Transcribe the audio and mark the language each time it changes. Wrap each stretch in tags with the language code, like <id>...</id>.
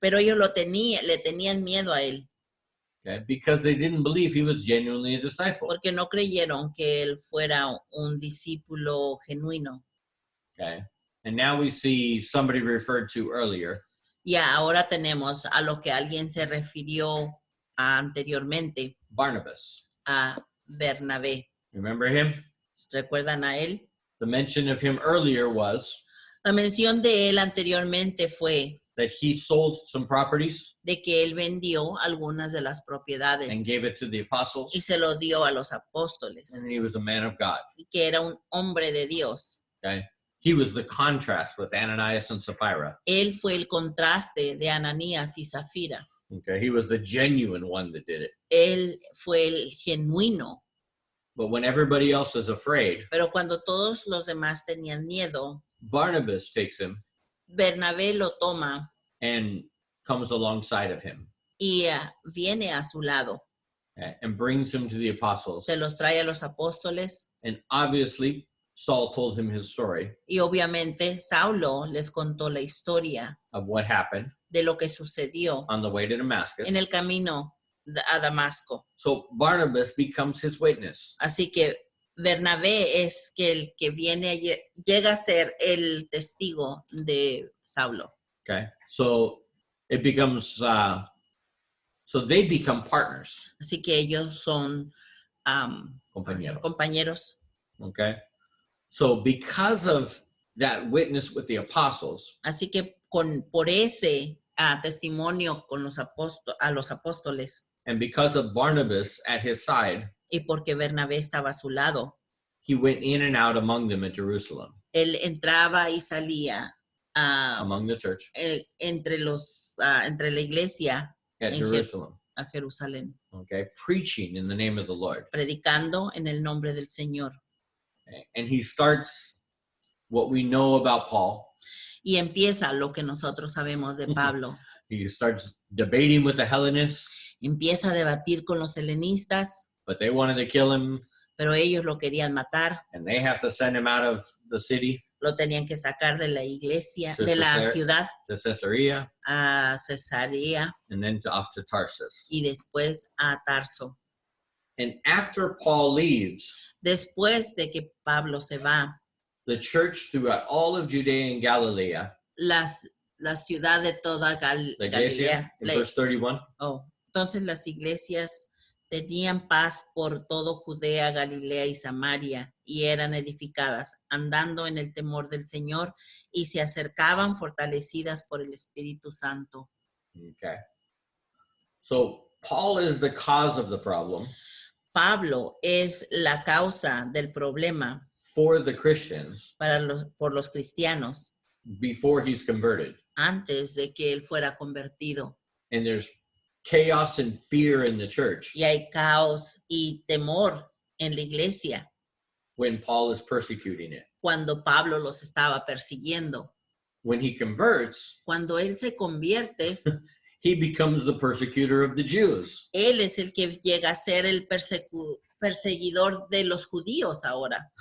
<es>pero ellos le tenían miedo a él,</es> <en>Okay, because they didn't believe he was genuinely a disciple.</en> <es>porque no creyeron que él fuera un discípulo genuino.</es> <en>Okay, and now we see somebody referred to earlier,</en> <es>Y ahora tenemos a lo que alguien se refirió anteriormente,</es> <en>Barnabas.</en> <es>a Bernabé.</es> <en>Remember him?</en> <es>¿Recuerdan a él?</es> <en>The mention of him earlier was</en> <es>La mención de él anteriormente fue</es> <en>that he sold some properties</en> <es>de que él vendió algunas de las propiedades</es> <en>and gave it to the apostles,</en> <es>y se lo dio a los apóstoles,</es> <en>and he was a man of God.</en> <es>y que era un hombre de Dios.</es> <en>Okay, he was the contrast with Ananias and Sapphira.</en> <es>Él fue el contraste de Ananías y Zafira.</es> <en>Okay, he was the genuine one that did it.</en> <es>Él fue el genuino.</es> <en>But when everybody else is afraid,</en> <es>Pero cuando todos los demás tenían miedo,</es> <en>Barnabas takes him</en> <es>Bernabé lo toma</es> <en>and comes alongside of him,</en> <es>y viene a su lado.</es> <en>okay, and brings him to the apostles.</en> <es>Se los trae a los apóstoles</es> <en>And obviously, Saul told him his story</en> <es>y obviamente Saulo les contó la historia</es> <en>of what happened</en> <es>de lo que sucedió</es> <en>on the way to Damascus.</en> <es>en el camino a Damasco.</es> <en>So Barnabas becomes his witness.</en> <es>Así que Bernabé es que el que llega a ser el testigo de Saulo.</es> <en>Okay, so it becomes so they become partners,</en> <es>Así que ellos son compañeros. compañeros.</es> <en>Okay, so because of that witness with the apostles,</en> <es>Así que por ese testimonio con a los apóstoles</es> <en>and because of Barnabas at his side,</en> <es>y porque Bernabé estaba a su lado,</es> <en>he went in and out among them at Jerusalem,</en> <es>él entraba y salía</es> <en>among the church</en> <es>entre la iglesia</es> <en>at</en> <es>en</es> <en>Jerusalem.</en> <es>a Jerusalén,</es> <en>Okay, preaching in the name of the Lord.</en> <es>predicando en el nombre del Señor.</es> <en>Okay, and he starts what we know about Paul.</en> <es>Y empieza lo que nosotros sabemos de Pablo.</es> <en>He starts debating with the Hellenists,</en> <es>Empieza a debatir con los helenistas,</es> <en>but they wanted to kill him,</en> <es>pero ellos lo querían matar.</es> <en>and they have to send him out of the city</en> <es>Lo tenían que sacar de la iglesia, Sí, de sí, la sí. ciudad</es> <en>to Caesarea,</en> <es>a Cesarea</es> <en>and then off to Tarsus.</en> <es>y después a Tarso.</es> <en>And after Paul leaves,</en> <es>Después de que Pablo se va,</es> <en>the church throughout all of Judea and Galilee,</en> <es>la ciudad de toda la iglesia, Galilea,</es> <en>in verse 31,</en> <es>entonces las iglesias tenían paz por todo Judea, Galilea y Samaria, y eran edificadas, andando en el temor del Señor, y se acercaban fortalecidas por el Espíritu Santo.</es> <en>Okay. So Paul is the cause of the problem</en> <es>Pablo es la causa del problema</es> <en>for the Christians</en> <es>por los cristianos</es> <en>before he's converted.</en> <es>antes de que él fuera convertido.</es> <en>And there's chaos and fear in the church</en> <es>Y hay caos y temor en la iglesia</es> <en>when Paul is persecuting it.</en> <es>cuando Pablo los estaba persiguiendo.</es> <en>When he converts,</en> <es>Cuando él se convierte,</es> <en>he becomes the persecutor of the Jews.</en> <es>él es el que llega a ser el perseguidor de los judíos ahora.</es>